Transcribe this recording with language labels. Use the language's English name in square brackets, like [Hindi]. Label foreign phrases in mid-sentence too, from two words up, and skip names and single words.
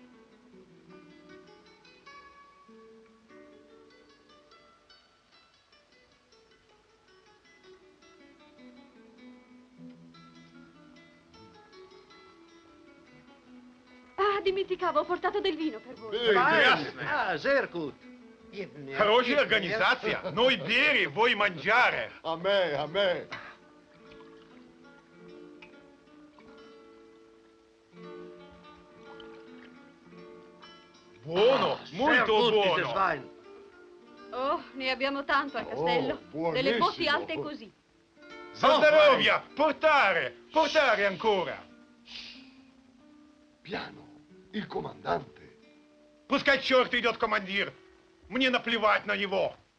[Italian] Ah, dimenticavo, ho portato del vino per voi. Ah, Zerkut. [Russian] Хорошая организация. [Italian] Noi bere, voi mangiare. A me, a me. Buono, molto buono. Oh, ne abbiamo tanto al castello. Delle botti alte così. Zandarovia, portare ancora. Piano, il comandante. [Russian] Пускай черт идет командир. Мне наплевать на него.